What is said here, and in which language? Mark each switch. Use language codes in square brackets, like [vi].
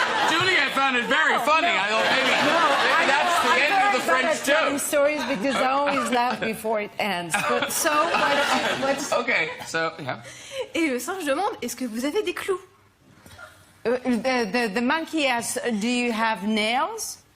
[en] Juliette found it very funny. I thought maybe that's the end of the French joke. Stories because I always laugh before it ends. But so what's Okay, so yeah. [fr] Et le singe demande est-ce que vous avez des clous? [en] the monkey asks, do you have nails?